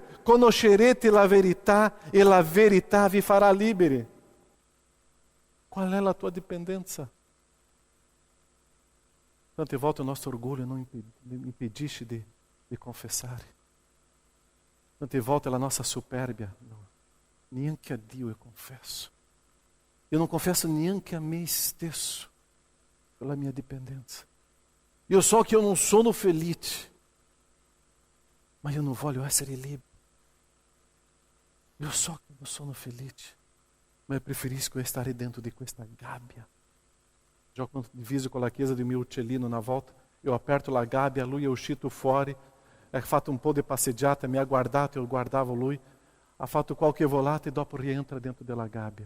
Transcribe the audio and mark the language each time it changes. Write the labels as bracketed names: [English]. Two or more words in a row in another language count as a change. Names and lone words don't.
[Italian] Conoscerete la verità e la verità vi farà liberi. Qual è la tua dipendenza? Tante volte o nostro orgulho non impedisce di confessare. Tante volte la nossa superbia. Neanche a Dio [Portuguese] eu confesso. Eu não confesso [Italian] neanche a me stesso [Portuguese] pela minha dependência. Eu so que eu não [Italian] sono felice, [Portuguese] mas eu não [Italian] voglio essere libero. Eu so che non sono felice, ma io preferisco stare dentro di questa gabbia. Già quando diviso con la chiesa di mio uccellino una volta, io aperto la gabbia, lui è uscito fuori, ha fatto un po' di passeggiata, mi ha guardato, io guardavo lui, ha fatto qualche volata e dopo rientra dentro della gabbia.